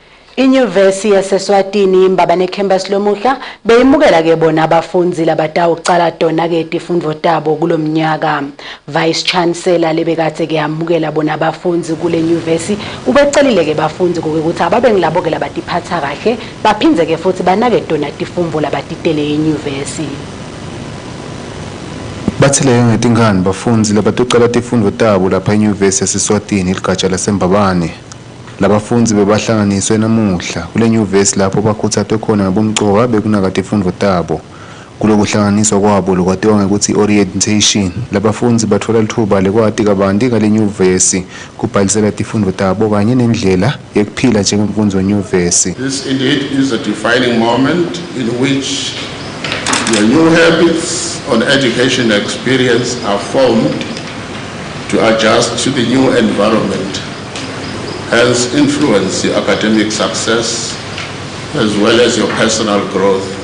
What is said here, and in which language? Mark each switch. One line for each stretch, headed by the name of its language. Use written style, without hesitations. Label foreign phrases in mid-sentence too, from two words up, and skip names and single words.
Swati: Inyuvesi yaseSwatini imbabane campus lomuhla beyimukela ke bona abafundi labatawucala tona ke tifundvo tabo kulomnyaka.
English: Vice Chancellor
Swati: lebekathe ke yamukela bona abafundi kule nyuvesi ubecelile ke bafundi ukuthi ababe ngilabo ke labatiphatha kahle baphindze ke futhi banake tona tifundvo labatitele enyuvesi. Bathile ngetingane bafundi labatocala tifundvo tabo lapha enyuvesi yaseSwatini ligatsha lasembabane. Labafundi bebahlanganiswe namuhla kule nyuvesi lapho bakhuthathwe khona ngabomcoka bekunaka tifundvo tabo. Kulokuhlanganiswa kwabo lokwatiwa ngekuthi orientation. Labafundi bathola lithuba lekwati kabanti ngale nyuvesi kubhalisela tifundvo tabo kanye nendlela yekuphila njengomfundzi wenyuvesi.
English: This indeed is a defining moment in which your new habits on education experience are formed to adjust to the new environment. Hence influence your academic success as well as your personal growth.